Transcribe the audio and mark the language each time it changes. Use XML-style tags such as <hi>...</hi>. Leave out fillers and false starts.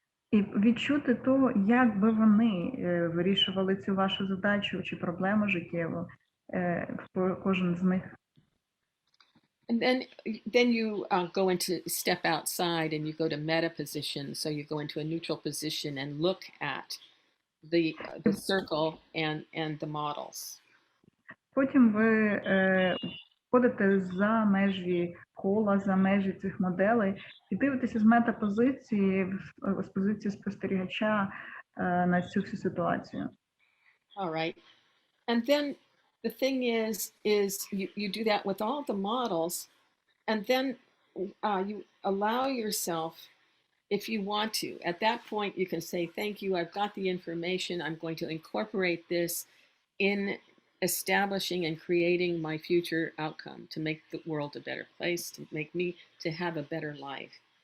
<uk>І відчути то, як би вони вирішували цю вашу задачу чи проблему життєву, кожен з них.</uk> <en>And then you go into step outside and you go to meta position. So you go into a neutral position and look at the circle and the models.</en> <uk>Потім ви входите за межі кола, за межі цих моделей і дивитеся з метапозиції, з позиції спостерігача на цю всю ситуацію.</uk> <en>All right. And then the thing is you do that with all the models, and then you allow yourself, if you want to, at that point you can say, thank you, I've got the information, I'm going to incorporate this in establishing and creating my future outcome to make the world a better place, to have a better life.</en>